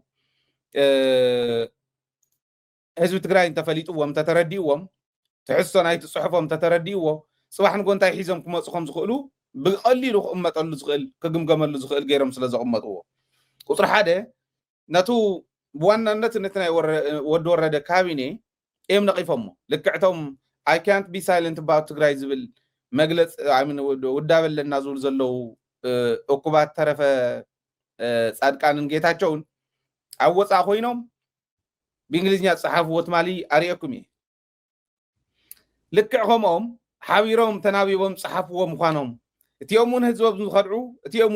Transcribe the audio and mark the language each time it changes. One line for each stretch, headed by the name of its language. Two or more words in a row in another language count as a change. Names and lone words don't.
Tigrinya: ህዝቢ ትግራይ እንተፈሊጥዎም እንተተረዲእዎም ትሕዝቶ ናይቲ ፅሑፎም እንተተረዲእዎ ፅባሕ ንጎ እንታይ ሒዞም ክመፁ ከም ዝኽእሉ ብቐሊሉ ክቕመጠሉ ዝኽእል ክግምገመሉ ዝኽእል ገይሮም ስለ ዘቕመጥዎ ቁፅሪ ሓደ ነቱ ብዋናነት ነቲ ናይ ወዲ ወረደ ካቢኔ እዮም ነቒፎሞ ልክዕቶም
English: I can't be silent about
Tigrinya: ትግራይ ዝብል መግለፂ ውዳበ ኣለና ዝብሉ ዘለዉ እኩባት ተረፈ ጻድቃንን ጌታቸውን ኣብ ወፃእ ኮይኖም ብእንግሊዝኛ ዝፀሓፍዎ ትማሊ ኣርአኩም እየ ልክዕ ከምኦም ሓቢሮም ተናቢቦም ፀሓፍዎ ምዃኖም እቲኦም እውን ህዝቦም ዝኸድዑ እቲኦም